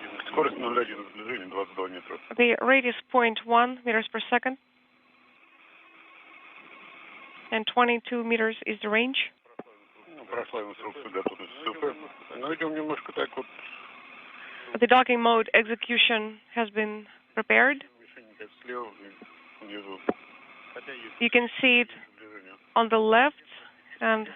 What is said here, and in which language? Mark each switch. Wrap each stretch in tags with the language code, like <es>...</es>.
<ru>Скорость 0,1 сближение 22 метра.</ru> <en>The rate is 0.1 meters per second. And 22 meters is the range.</en> <ru>Прошла инструкция готовность СВП. Но идем немножко так вот.</ru> <en>The docking mode execution has been prepared.</en> <ru>Мишень слева внизу.</ru> <en>You can see it on the left and</en>